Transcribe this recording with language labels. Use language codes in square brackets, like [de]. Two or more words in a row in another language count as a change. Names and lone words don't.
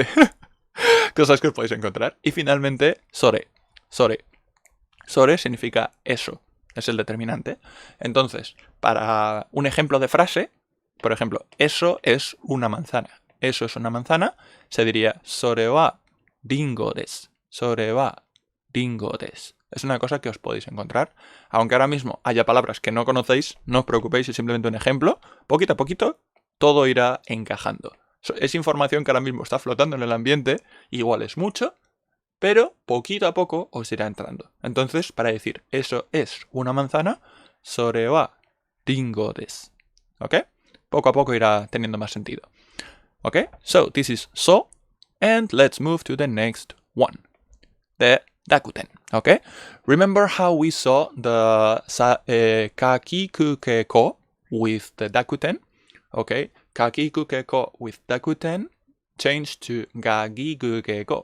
[es] Cosas que os podéis encontrar. Y finalmente, sore. Sore significa eso, es el determinante. Entonces, para un ejemplo de frase, por ejemplo, eso es una manzana. Se diría [ja] それはりんごです. [es] Es una cosa que os podéis encontrar. Aunque ahora mismo haya palabras que no conocéis, no os preocupéis, es simplemente un ejemplo. Poquito a poquito, todo irá encajando. Es información que ahora mismo está flotando en el ambiente, igual es mucho, pero poquito a poco os irá entrando. Entonces, para decir eso es una manzana, [ja] それはりんごです. [es] ¿Ok? Poco a poco irá teniendo más sentido. [en] Okay, so this is so. And let's move to the next one, the dakuten. Okay, remember how we saw the kakikukeko with the dakuten? Okay, kakikukeko with dakuten changed to gagigukeko.